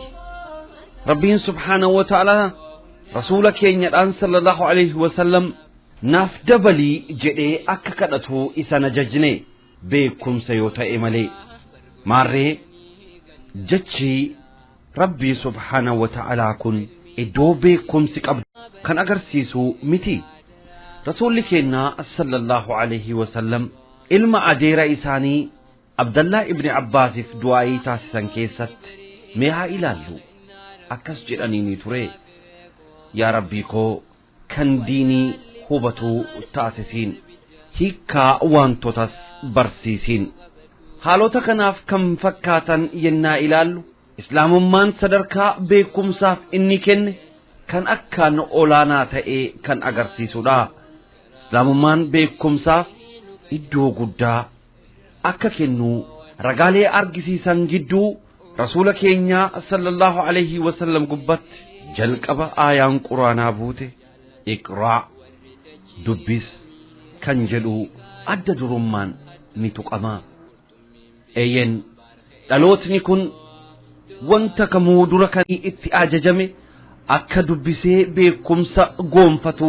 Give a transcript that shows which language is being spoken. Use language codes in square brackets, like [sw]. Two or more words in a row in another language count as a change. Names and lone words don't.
[om] Rabbiin [ar] سبحانه وتعالى [om] rasuula keenyadhaan [ar] صلى الله عليه وسلم [om] naaf dabalii jedhee akka kadhatu isa ajajne beekumsa yoo ta'e malee maarree jechi rabbii [ar] سبحانه وتعالى [om] kun iddoo beekumsi qabdu kan agarsiisu miti. rasuula keenya [ar] صلى الله عليه وسلم [om] ilma adeera isaanii Abdallah ibn Abbas du'aa'ii taasisan keessatti mee haa ilaallu akkas jedhanii ture yaa rabbii koo kan diinii hubatu taasisiin hiikaa wantotas barsiisiin haalota kanaaf kan fakkaatan yennaa ilaallu islaamummaan sadarkaa beekumsaaf inni kenne kan akkaan olaanaa ta'e kan agarsiisudha islaamummaan beekumsaaf iddoo guddaa akka kennu ragaalee argisiisan jidduu rasuula keenya [ar] صلى الله عليه وسلم [om] gubbatti jalqaba aayaan quraanaa buute iqraa dubbis kan jedhu adda durummaan ni tuqama eeyyen dhalootni kun wanta kamuu dura kan itti ajajame akka dubbisee beekumsa goonfatuu